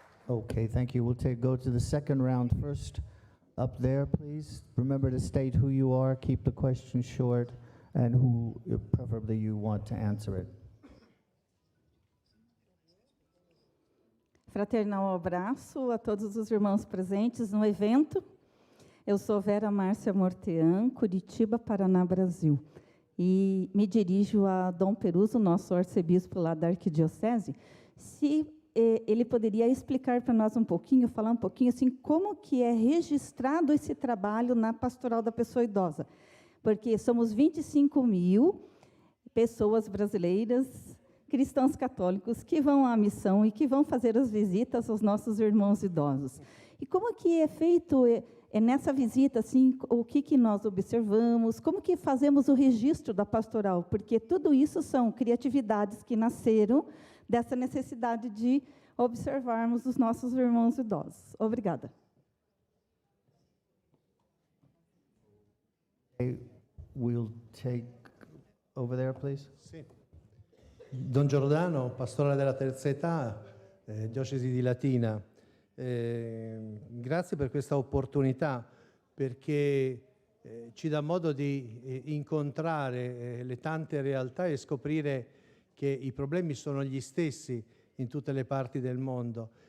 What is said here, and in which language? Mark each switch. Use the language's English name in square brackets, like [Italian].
[English] Okay, thank you. We'll go to the second round first. Up there, please. Remember to state who you are, keep the question short, and who preferably you want to answer it. [Portuguese] Fraternal abraço a todos os irmãos presentes no evento. Eu sou Vera Márcia Mortean, Curitiba, Paraná, Brasil. E me dirijo a Dom Peruso, nosso arcebispo lá da Arquidiocese, se ele poderia explicar para nós um pouquinho, falar um pouquinho assim, como que é registrado esse trabalho na Pastoral da Pessoa Idosa. Porque somos 25.000 pessoas brasileiras, cristãos católicos, que vão à missão e que vão fazer as visitas aos nossos irmãos idosos. E como que é feito nessa visita, assim, o que nós observamos, como que fazemos o registro da pastoral? Porque tudo isso são criatividades que nasceram dessa necessidade de observarmos os nossos irmãos idosos. Obrigada. [English] We'll take over there, please. [Italian] Sì. Don Giordano, pastore della terza età, diocesi di Latina. Grazie per questa opportunità, perché ci dà modo di incontrare le tante realtà e scoprire che i problemi sono gli stessi in tutte le parti del mondo.